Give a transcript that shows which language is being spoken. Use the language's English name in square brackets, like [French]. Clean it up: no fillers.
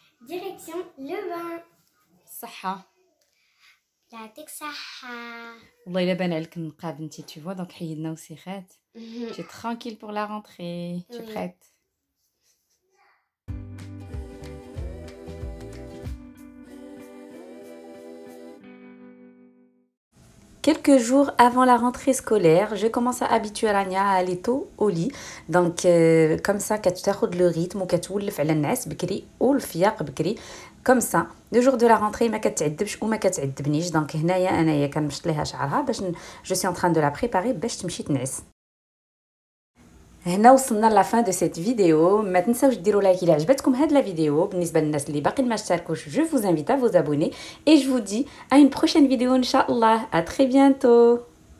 [French] Direction le bain. [Arabic] صحة. يعطيك صحة. والله إلا بان عليك النقاب انتي [French] tu vois. Donc [Arabic] حيدنا وسيخات. [French] Tu es tranquille pour la rentrée. Tu es prête? Quelques jours avant la rentrée scolaire, je commence à habituer Rania à aller tôt au lit. Donc comme ça [Arabic] كتاخد [French] le rythme [Arabic] وكتولف على النعاس بكري والفياق بكري. [French] Comme ça le jour de la rentrée [Arabic] ما كتعذبش وما كتعذبنيش. Donc هنايا انايا كنمشط ليها شعرها باش [French] je suis en train de la préparer [Arabic] باش تمشي تنعس. هنا وصلنا [French] لا فان دو سيت فيديو. [Arabic] ما تنساوش ديروا لايك الى عجبتكم هاد [French] لا فيديو. [Arabic] بالنسبه للناس اللي باقي ما اشتركوش [French] je vous invite à vous abonner et je vous dis à une prochaine vidéo [Arabic] ان شاء الله. [French] à très bientôt.